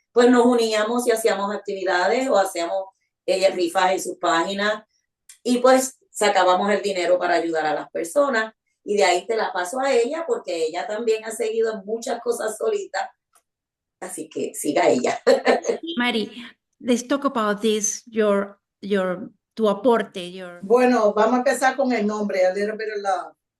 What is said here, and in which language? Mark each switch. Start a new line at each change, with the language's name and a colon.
Spanish: Pues nos uníamos y hacíamos actividades o hacíamos rifas en sus páginas y pues sacábamos el dinero para ayudar a las personas y de ahí te la paso a ella porque ella también ha seguido en muchas cosas solita, así que siga ella.
English: Mari, let's talk about this,
Spanish: tu aporte, Bueno, vamos a empezar con el nombre, A Little Bit of Love.